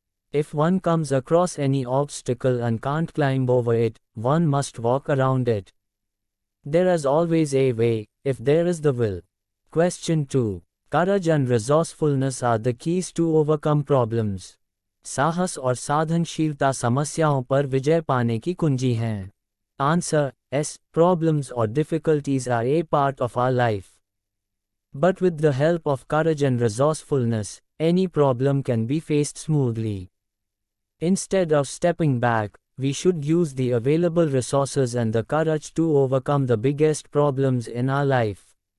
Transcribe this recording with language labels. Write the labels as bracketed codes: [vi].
[en] If one comes across any obstacle and can't climb over it, one must walk around it. There is always a way, if there is the will. Question 2. Courage and resourcefulness are the keys to overcome problems. [hi] साहस और साधनशीलता समस्याओं पर विजय पाने की कुंजी हैं. [en] Answer. S. Problems or difficulties are a part of our life. But with the help of courage and resourcefulness, any problem can be faced smoothly. Instead of stepping back, we should use the available resources and the courage to overcome the biggest problems in our life.